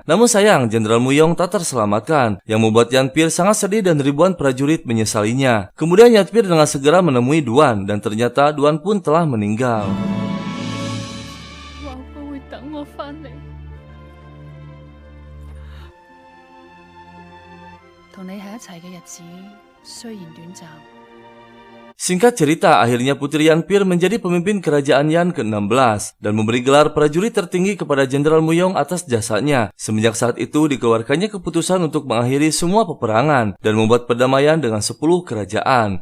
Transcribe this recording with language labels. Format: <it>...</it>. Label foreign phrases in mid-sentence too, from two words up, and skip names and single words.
<id>Namun sayang, Jenderal Muyong tak terselamatkan, yang membuat Yanpir sangat sedih dan ribuan prajurit menyesalinya. Kemudian Yanpir dengan segera menemui Duan, dan ternyata Duan pun telah meninggal.</id> <yue>話佢會等我返嚟，同你喺一齊嘅日子雖然短暫。</yue> <id>Singkat cerita, akhirnya Putri Yanpir menjadi pemimpin kerajaan Yan ke-16 dan memberi gelar prajurit tertinggi kepada Jenderal Muyong atas jasanya. Semenjak saat itu dikeluarkannya keputusan untuk mengakhiri semua peperangan dan membuat perdamaian dengan 10 kerajaan.</id>